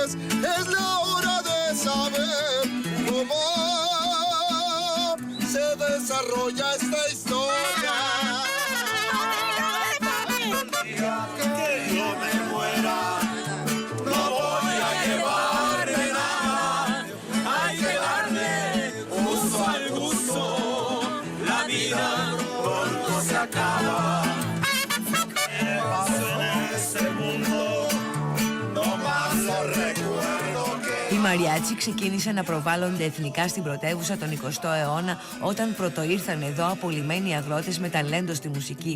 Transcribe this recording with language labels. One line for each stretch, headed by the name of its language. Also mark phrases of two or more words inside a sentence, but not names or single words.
Spanish: Es la hora de saber cómo se desarrolla esta historia. Que yo me muera, no voy a llevar.
Greek: Οι μαριάτσι ξεκίνησαν να προβάλλονται εθνικά στην πρωτεύουσα τον 20ο αιώνα όταν πρωτοήρθαν εδώ απολυμμένοι αγρότες με ταλέντο στη μουσική.